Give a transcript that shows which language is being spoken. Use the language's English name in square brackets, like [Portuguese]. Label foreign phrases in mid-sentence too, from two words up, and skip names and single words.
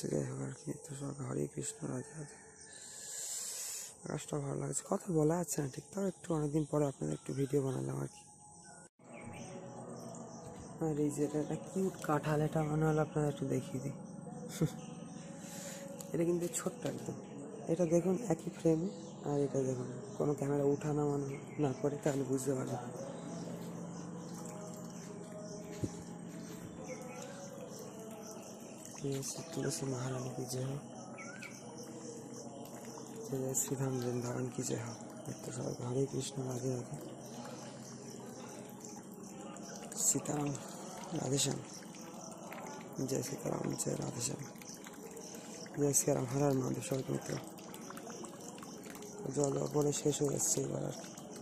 [Bangla] যাই হোক আর কি, তো সবাই হরে কৃষ্ণ, রাধে রাধে। আকাশটা ভালো লাগছে, কথা বলা যাচ্ছে না ঠিক, তাও একটু অনেকদিন পরে আপনাদের একটু ভিডিও বানালাম আর কি। আর এই যে এটা একটা কিউট কাঁঠাল, এটা মনে হলো আপনাদের একটু দেখিয়ে দিই। এটা কিন্তু ছোট্ট একদম। এটা দেখুন একই ফ্রেমে, আর এটা দেখুন কোনো ক্যামেরা উঠা নামানো না করে, তাহলে বুঝতে পারবেন। [Hindi] तुलसी महारानी की जय हो, जय जय श्री धाम वृंदावन की जय हो। तो सब हरे कृष्ण राधे राधे, सीताराम राधे श्याम, जय सीताराम जय राधे श्याम, जय श्री राम हर हर महादेव। [Bangla] सब मित्र জল দেওয়ার পরে শেষ হয়ে যাচ্ছে এবার আর